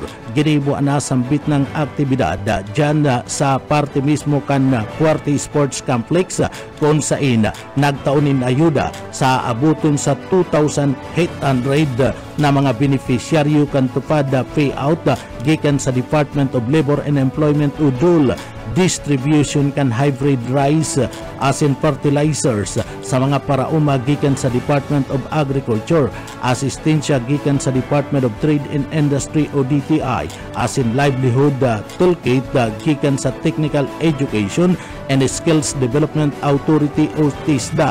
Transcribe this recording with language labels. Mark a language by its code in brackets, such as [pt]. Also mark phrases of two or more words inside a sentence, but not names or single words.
[bik] Ginibo anasambit ng aktibidad dyan sa parte mismo kan Cuarte Sports Complex kung saan nagtaunin ayuda sa abuton sa 2,800 na mga beneficiaryo kan tupad payout gikan sa Department of Labor and Employment UDOL, distribution kan [en] hybrid rice [bik] as in fertilizers sa mga parauma gikan sa Department of Agriculture, asistensya gikan sa Department of Trade and Industry o DTI as in [en] livelihood toolkit [bik] gikan sa Technical Education and Skills Development Authority o TISDA.